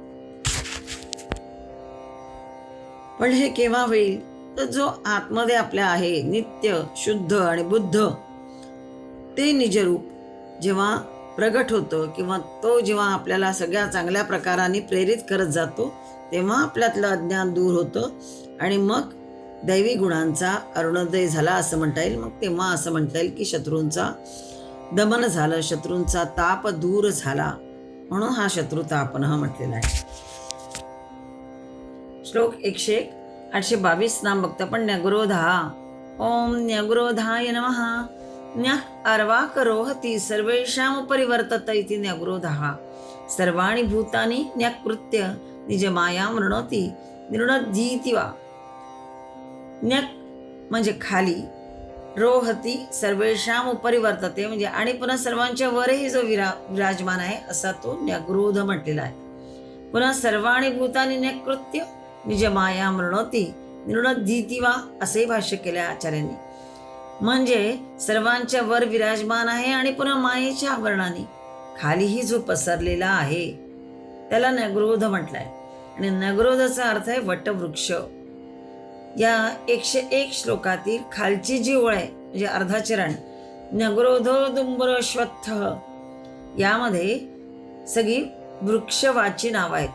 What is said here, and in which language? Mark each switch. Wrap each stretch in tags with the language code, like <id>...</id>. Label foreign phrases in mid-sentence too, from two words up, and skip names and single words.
<mr>पण हे केव्हा होईल, तर जो आतमध्ये आपल्या आहे नित्य शुद्ध आणि बुद्ध ते निजरूप जेव्हा प्रगट होतं किंवा तो जेव्हा आपल्याला सगळ्या चांगल्या प्रकाराने प्रेरित करत जातो तेव्हा आपल्यातलं अज्ञान दूर होतं आणि मग दैवी गुणांचा अरुणोदय झाला असं म्हणता येईल. मग तेव्हा असं म्हणता येईल की शत्रूंचा दमन झालं, शत्रूंचा ताप दूर झाला. म्हणून हा शत्रुतापन हा म्हटलेला आहे. श्लोक 822 नाम बघता पण न्यग्रोधा.</mr> <sa>ओम न्यग्रोधाय नमः. न्यः अर्वाकरोहति सर्वेषां परिवर्तत इति न्यग्रोधः. सर्वाणि भूतानि न्यकृत्य निजमायां वृणोति निर्णद्धीति वा.</sa> <mr>न्यक म्हणजे खाली,</mr> <sa>रोहती सर्वेषां उपरि वर्तते</sa> <mr>म्हणजे आणि पुन्हा सर्वांच्या वरही जो विराजमान आहे असा तो न्यग्रोध म्हटलेला आहे. पुन्हा</mr> <sa>सर्वाणि भूतानि न्यकृत्य निजमाया मृणोती निर्णद्धीति वा</sa> <mr>असे भाष्य केले आचार्यांनी. म्हणजे सर्वांच्या वर विराजमान आहे आणि पुन्हा मायेच्या आवरणाने खालीही जो पसरलेला आहे त्याला न्यग्रोध म्हटलाय. आणि न्यग्रोधाचा अर्थ आहे वटवृक्ष. या 101 श्लोकातील खालची जी ओळ आहे म्हणजे अर्धा चरण</mr> <sa>न्यग्रोधो दुंबर अश्वत्थ,</sa> <mr>यामध्ये सगळी वृक्षवाची नावं आहेत.</mr>